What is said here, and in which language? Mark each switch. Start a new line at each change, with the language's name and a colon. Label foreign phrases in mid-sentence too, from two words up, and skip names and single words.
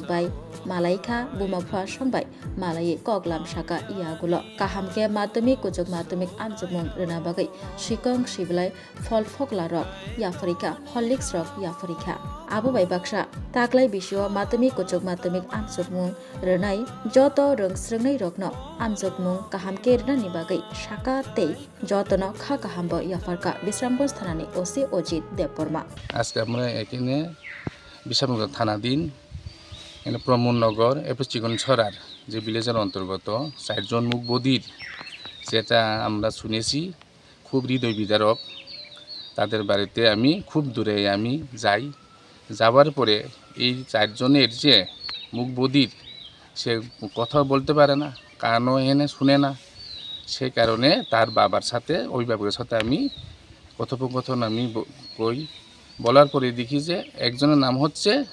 Kok Borok: bai malaikha bumapha sombai malai koklam saka iagulo kahamke madhyamik kuchuk madhyamik amchukmung rwna bagai sikong siblai fol phokla rok yaforika horlicks rok yaforika abo bai baksa taklai bisio madhyamik kuchuk madhyamik amchukmung rwnai joto rungsrwngnai rokno amchukmung kahamke rwnani bagai saka tei jotono kha kahambo yafarka Bishramganj thanani OC Ajit Debbarma
Bangla: আজকে আমরা এখানে Bishramganj থানাধীন প্রমোদনগর চিকন ছড়ার যে ভিলেজের অন্তর্গত 4 জন মুখ বধির যেটা আমরা শুনেছি খুব হৃদয় বিদারক তাদের বাড়িতে আমি খুব দূরে আমি যাই যাওয়ার পরে এই 4 জনের যে মুখ বধির সে কথা বলতে পারে না কানও এনে শুনে না সেই কারণে তার বাবার সাথে অভিভাবকের সাথে আমি কথোপকথন আমি কই বলার পরে দেখি যে একজনের নাম হচ্ছে